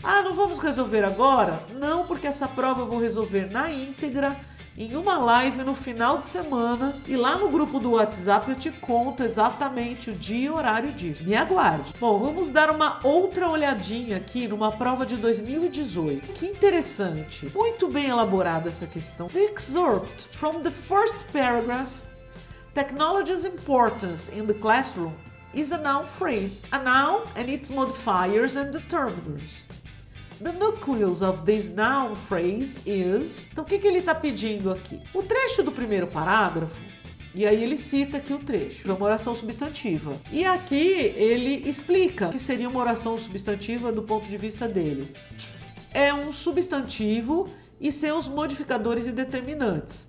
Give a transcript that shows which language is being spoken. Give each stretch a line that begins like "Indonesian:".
Portuguese: Não vamos resolver agora? Não, porque essa prova eu vou resolver na íntegra, em uma live no final de semana, e lá no grupo do WhatsApp eu te conto exatamente o dia e horário disso. Me aguarde. Bom, vamos dar uma outra olhadinha aqui numa prova de 2018. Que interessante. Muito bem elaborada essa questão.
English: The excerpt from the first paragraph, technology's importance in the classroom, is a noun phrase. A noun and its modifiers and determiners. The nucleus of this noun phrase is...
Portuguese: Então, o que ele está pedindo aqui? O trecho do primeiro parágrafo, e aí ele cita aqui o trecho, é uma oração substantiva. E aqui ele explica o que seria uma oração substantiva do ponto de vista dele. É um substantivo e seus modificadores e determinantes.